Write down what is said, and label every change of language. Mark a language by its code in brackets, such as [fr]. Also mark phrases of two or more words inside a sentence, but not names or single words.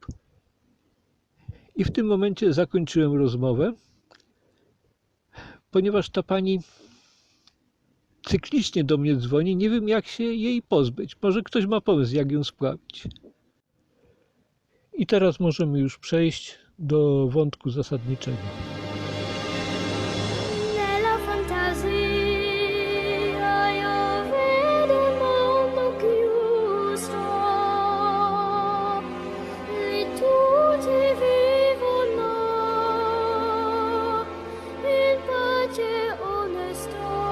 [pl] I w tym momencie zakończyłem rozmowę, ponieważ ta pani cyklicznie do mnie dzwoni, nie wiem, jak się jej pozbyć. Może ktoś ma pomysł, jak ją spławić. I teraz możemy już przejść do wątku zasadniczego. [it] Nella fantasia io vedo un mondo chiuso, e tutti vivono in pace e onestà.